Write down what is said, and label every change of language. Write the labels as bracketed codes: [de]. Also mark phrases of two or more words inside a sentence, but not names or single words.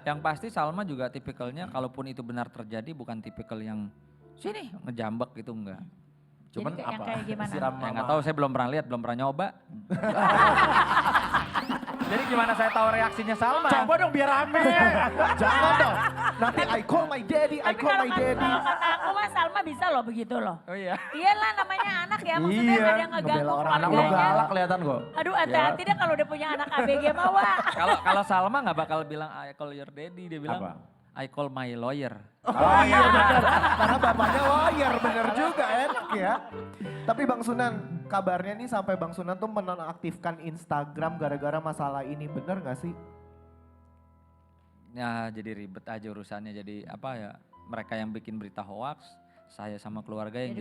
[id] Yang pasti Salma juga tipikalnya kalaupun itu benar terjadi bukan tipikal yang sini ngejambak gitu enggak. Cuman Jadi yang apa? kayak gimana? Siram Ya nggak sama- tahu saya belum pernah lihat, belum pernah nyoba. Jadi gimana saya tahu reaksinya Salma? Coba dong biar rame. Jangan dong. Nanti [en] I call my daddy, I [id] Tapi [en] call [id] kalau [en] my daddy. [id] kalau kata aku mah Salma bisa loh begitu loh. Oh iya. Iyalah namanya anak ya, maksudnya Iya, nggak ada yang ngeganggu ngebela orang Anak lu keluarganya. galak kelihatan kok. Aduh hati-hati deh kalau udah punya anak ABG mah Wak. Kalau Salma nggak bakal bilang [en] I call your daddy, [id] dia bilang Apa? [en] I call my lawyer. [id] Oh iya benar. Karena bapaknya lawyer, bener juga enak ya. Tapi Bang Sunan, kabarnya nih sampai Bang Sunan tuh menonaktifkan Instagram gara-gara masalah ini, bener gak sih? Ya jadi ribet aja urusannya. Jadi apa ya, mereka yang bikin berita hoax, saya sama keluarga yang